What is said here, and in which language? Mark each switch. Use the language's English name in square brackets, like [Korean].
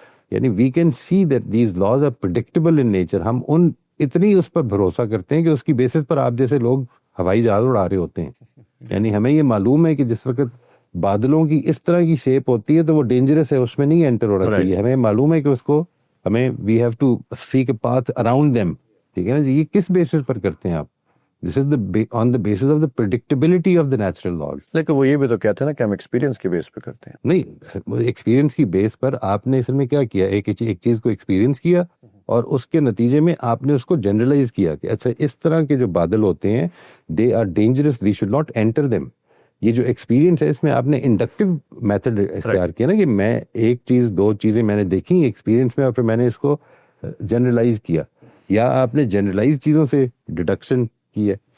[Urdu] یعنی [English] We can see that these laws are predictable in nature. [Urdu] ہم اتنی اس پر بھروسہ کرتے ہیں کہ اس کی بیسس پر آپ جیسے لوگ ہوائی جہاز اڑا رہے ہوتے ہیں. یعنی ہمیں یہ معلوم ہے کہ جس وقت بادلوں کی اس طرح کی شیپ ہوتی ہے تو وہ ڈینجرس ہے, اس میں نہیں انٹر ہونا چاہیے. ہمیں معلوم ہے کہ اس کو ہمیں [English] We have to seek a path around them. [Urdu] ٹھیک ہے نا جی. یہ کس بیسس پر کرتے ہیں آپ؟ [English] This is on the basis of the predictability of the natural laws. [Urdu] لیکن وہ یہ بھی تو کہتے ہیں نا کہ ہم ایکسپیرینس کے بیس پہ کرتے ہیں. نہیں, ایکسپیرینس کی بیس پر آپ نے اصل میں کیا کیا, ایک چیز کو ایکسپیرینس کیا اور اس کے نتیجے میں آپ نے اس کو جنرلائز کیا کہ اچھا اس طرح کے جو بادل ہوتے ہیں [English] They are dangerous, we should not enter them. [Urdu] یہ جو ایکسپیرینس ہے اس میں آپ نے انڈکٹیو میتھڈ اختیار کیا نا, کہ میں ایک چیز دو چیزیں میں نے دیکھی ایکسپیرینس میں اور پھر میں نے اس کو جنرلائز کیا, یا آپ نے جنرلائز چیزوں سے ڈیڈکشن کی ہے.